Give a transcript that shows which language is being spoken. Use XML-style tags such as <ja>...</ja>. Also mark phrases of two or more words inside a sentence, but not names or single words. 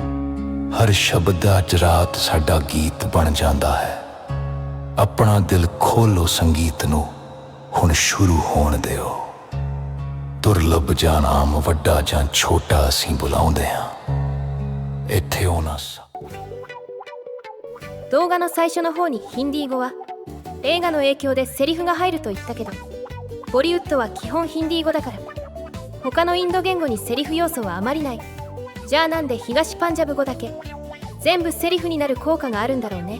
<pa>ਹਰ ਸ਼ਬਦ ਅੱਜ ਰਾਤ ਸਾਡਾ ਗੀਤ ਬਣ ਜਾਤਾ ਹੈ. ਆਪਣਾ ਦਿਲ ਖੋਲ੍ਹੋ ਸੰਗੀਤ ਨੂੰ ਹੁਣ ਸ਼ੁਰੂ ਹੋਣ ਦਿਓ. ਦੁਰਲਭ ਜਾਂ ਨਾਮ ਵੱਡਾ ਜਾਂ ਛੋਟਾ ਅਸੀਂ ਬੁਲਾਉਂਦੇ ਹਾਂ. ਇੱਥੇ ਹੋਣਾ</pa> <ja>動画の最初の方にヒンディー語は映画の影響でセリフが入ると言ったけど、ボリウッドは基本ヒンディー語だから他のインド言語にセリフ要素はあまりない。じゃあなんで東パンジャブ語だけ全部セリフになる効果があるんだろうね。</ja>